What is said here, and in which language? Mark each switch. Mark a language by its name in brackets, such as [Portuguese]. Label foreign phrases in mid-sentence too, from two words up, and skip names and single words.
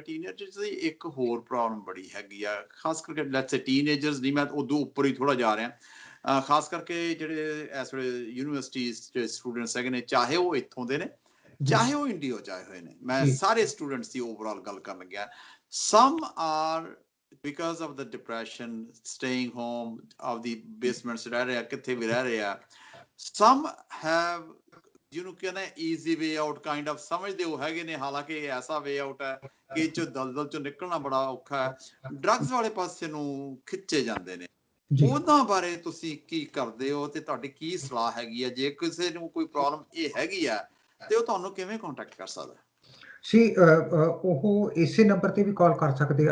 [Punjabi] ਟੀਨੇਜਰ ਦੀ ਇੱਕ ਹੋਰ ਪ੍ਰੋਬਲਮ ਬੜੀ ਹੈਗੀ ਆ, ਖਾਸ ਕਰਕੇ [English] let's say teenagers [Punjabi] ਨਹੀਂ, ਮੈਂ ਉਦੋਂ ਉੱਪਰ ਹੀ ਥੋੜਾ ਜਾ ਰਿਹਾ। ਖਾਸ ਕਰਕੇ ਜਿਹੜੇ ਇਸ ਵੇਲੇ ਯੂਨੀਵਰਸਿਟੀਜ਼ ਦੇ ਸਟੂਡੈਂਟਸ ਹੈਗੇ ਨੇ, ਚਾਹੇ ਉਹ ਇੱਥੋਂ ਦੇ ਨੇ ਚਾਹੇ ਉਹ ਇੰਡੀਆ ਚ ਆਏ ਹੋਏ ਨੇ, ਮੈਂ ਸਾਰੇ ਸਟੂਡੈਂਟਸ ਦੀ ਓਵਰਆਲ ਗੱਲ ਕਰਨ ਲੱਗਿਆ। [English] some are because of the depression, staying home, of the basements [Punjabi] ਰਹਿ ਰਹੇ ਆ, ਕਿੱਥੇ ਵੀ ਰਹਿ ਰਹੇ ਆ। [English] some have [Punjabi] ਜਿਹਨੂੰ ਕਹਿੰਦੇ [English] easy way out kind of, [Punjabi] ਸਮਝਦੇ ਉਹ ਹੈਗੇ ਨੇ, ਹਾਲਾਂਕਿ ਇਹ ਐਸਾ [English] way out [Punjabi] ਹੈ ਕਿ ਇਹ ਚੋਂ ਦਲਦਲ ਚੋਂ ਨਿਕਲਣਾ ਬੜਾ ਔਖਾ ਹੈ। ਡਰੱਗਸ ਵਾਲੇ ਪਾਸੇ ਨੂੰ ਖਿੱਚੇ ਜਾਂਦੇ ਨੇ। ਉਹਨਾਂ ਬਾਰੇ ਤੁਸੀਂ ਕੀ ਕਰਦੇ ਹੋ ਤੇ ਤੁਹਾਡੀ ਕੀ ਸਲਾਹ ਹੈਗੀ ਹੈ? ਜੇ ਕਿਸੇ ਨੂੰ ਕੋਈ ਪ੍ਰੋਬਲਮ ਇਹ ਹੈਗੀ ਆ ਤੇ ਉਹ ਤੁਹਾਨੂੰ ਕਿਵੇਂ ਕੰਟੈਕਟ ਕਰ ਸਕਦਾ? ਉਹ ਇਸੇ ਨੰਬਰ ਤੇ ਵੀ ਕਾਲ ਕਰ ਸਕਦੇ ਆ।